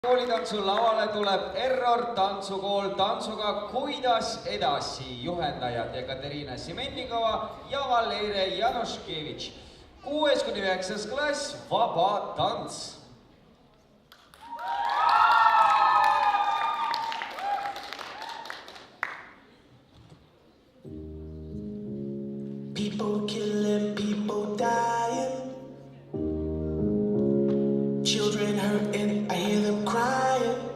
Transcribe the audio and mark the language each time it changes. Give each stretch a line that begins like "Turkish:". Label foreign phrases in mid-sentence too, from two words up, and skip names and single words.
Estonian: koolitantsu lavale tuleb Error tantsukool tantsuga Kuidas edasi. Juhendajad Ekaterina Semennikova ja Valeria Januškevitš. 6.–9. klass, vaba tants.
English: People killing, people dying, children hurting, I hear them crying.